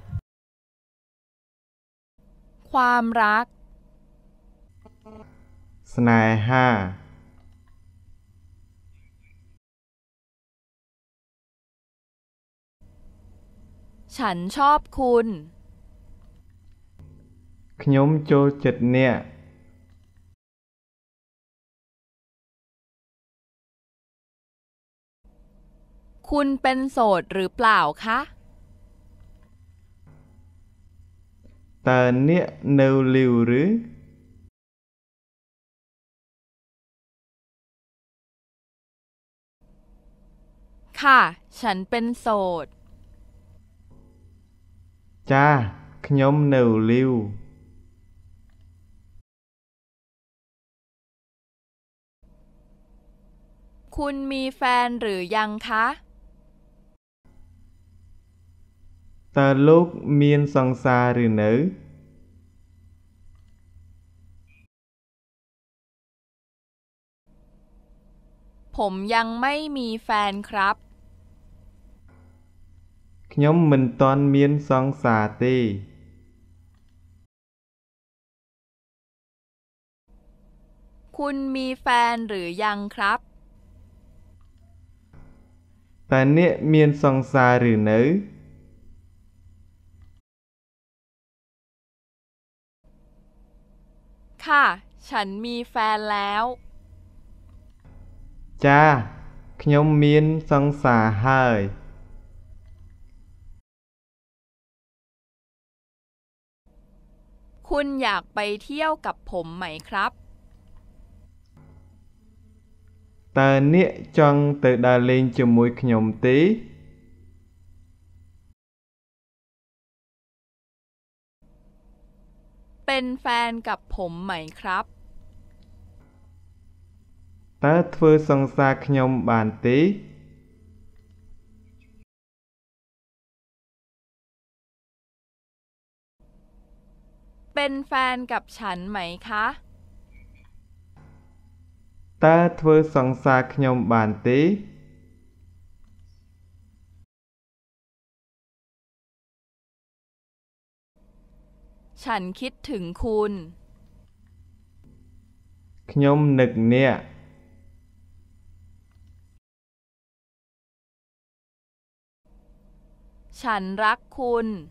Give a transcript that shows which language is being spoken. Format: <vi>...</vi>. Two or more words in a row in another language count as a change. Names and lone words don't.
<th>ความรัก สเนหา ฉันชอบคุณ</th> <km>ខ្ញុំចូលចិត្តអ្នក</km> <th>คุณเป็นโสดหรือเปล่าคะ</th> <km>តើអ្នកនៅលីវឬ</km> <th>ค่ะฉันเป็นโสด</th> <km>ចា៎ខ្ញុំនៅលីវ</km> <th>คุณมีแฟนหรือยังคะ</th> <km>តើលោកមានសង្សារឬនៅ</km> <th>ผมยังไม่มีแฟนครับ</th> <km>ខ្ញុំមិនទាន់មានសង្សារទេ</km> <th>คุณมีแฟนหรือยังครับ</th> <km>តើអ្នកមានសង្សារឬនៅ</km> <th>ค่ะฉันมีแฟนแล้ว</th> <km>ចា៎ខ្ញុំមានសង្សារហើយ</km> <th>คุณอยากไปเที่ยวกับผมไหมครับ</th> <km>តើអ្នកចង់ទៅដើរលេងជាមួយខ្ញុំទេ</km> <th>เป็นแฟนกับผมไหมครับ</th> <km>តើធ្វើសង្សារខ្ញុំបានទេ</km> <th>เป็นแฟนกับฉันไหมคะ</th> <km>តើធ្វើសង្សារខ្ញុំបានទេ</km> <th>ฉันคิดถึงคุณ</th> <km>ខ្ញុំនឹកអ្នក</km> <th>ฉันรักคุณ</th>